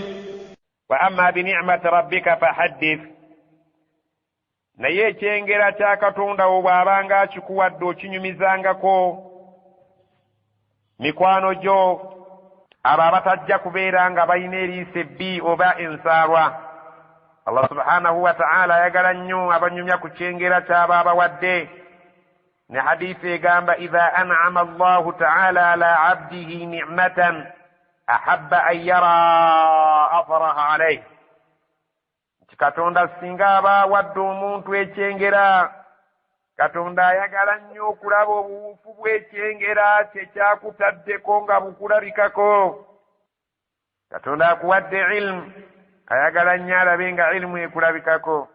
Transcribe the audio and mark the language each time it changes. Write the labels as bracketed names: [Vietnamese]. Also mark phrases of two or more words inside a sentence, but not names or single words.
[Arabic] وأما بنعمة ربك فحدث [Ganda] naye ekyengera kya Katonda wo bw'abanga akikuwadde okinyumizangako mikwano gyo abo abatajja kubeera nga balina eriiso ebbi oba ensaalwa. [Arabic] الله سبحانه وتعالى [Ganda] ayagala nnyo abanyumya ku kyengera ky'aba abawadde ne hadiisi egamba [Arabic] إذا أنعم الله تعالى على عبده نعمة أحب أن يرى أثرها عليه. [Ganda] Katonda singa aba awadde omuntu ekyengera Katonda ayagala nnyo okulaba obuwufu bw'ekyengera kye kyakutaddeko nga bukulabikako. Katonda akuwadde ilmu ayagala nnyo alabe nga ilmu ekulabikako.